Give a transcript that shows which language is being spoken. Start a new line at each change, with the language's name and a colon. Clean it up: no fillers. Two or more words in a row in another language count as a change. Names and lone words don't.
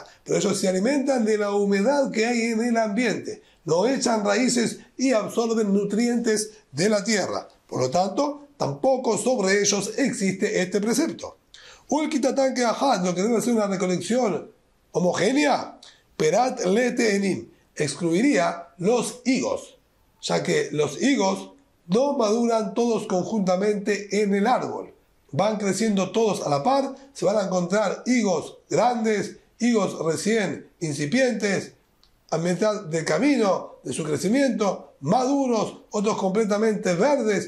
Spanish: Pero ellos se alimentan de la humedad que hay en el ambiente. No echan raíces y absorben nutrientes de la tierra. Por lo tanto, tampoco sobre ellos existe este precepto. O el quitatán que ajá, lo que debe ser una recolección homogénea,
Hebrew: פרט לתאנים,
Spanish: excluiría los higos, ya que los higos no maduran todos conjuntamente en el árbol. Van creciendo todos a la par, se van a encontrar higos grandes, higos recién incipientes, a mitad del camino de su crecimiento, maduros, otros completamente verdes.